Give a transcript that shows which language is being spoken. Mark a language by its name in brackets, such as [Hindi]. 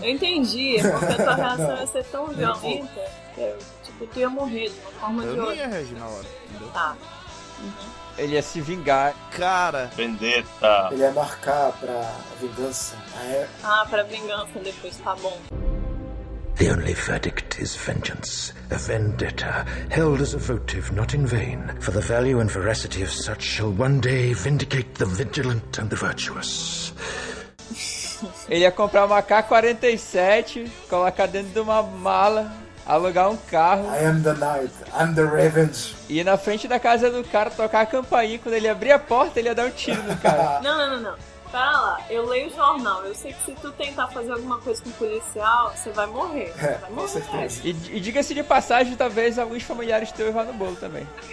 [Portuguese] Eu entendi, porque a tua reação ia ser tão violenta, tipo, tu ia morrer de uma forma eu de outra. Eu não ia reagir na hora, entendeu? Tá. Ele ia se vingar, cara. Vendetta. Ele ia marcar pra vingança. Ah, pra vingança depois, tá bom. [English] The only verdict is vengeance, a vendetta, held as a votive not in vain, for the value and veracity of such shall one day vindicate the vigilant and the virtuous. [Portuguese] Ele ia comprar uma K-47, colocar dentro de uma mala, alugar um carro. [English] I am the knight, I'm the revenge. [Portuguese] E na frente da casa do cara tocar a campainha, quando ele abrir a porta, ele ia dar um tiro no cara. Não. Pera lá, eu leio o jornal, eu sei que se tu tentar fazer alguma coisa com o policial, você vai morrer. É, com certeza. E diga-se de passagem, talvez alguns familiares teus vá no bolo também.